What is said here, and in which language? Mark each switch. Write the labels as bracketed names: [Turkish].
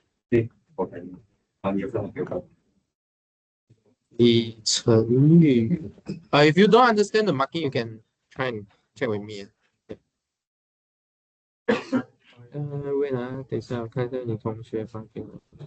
[Chinese] 对，我看你，啊，你有什么给我？李成宇。 [English] If you don't understand the marking, you can try and check with me. [Chinese] 为了等一下我看一下你同学发给我。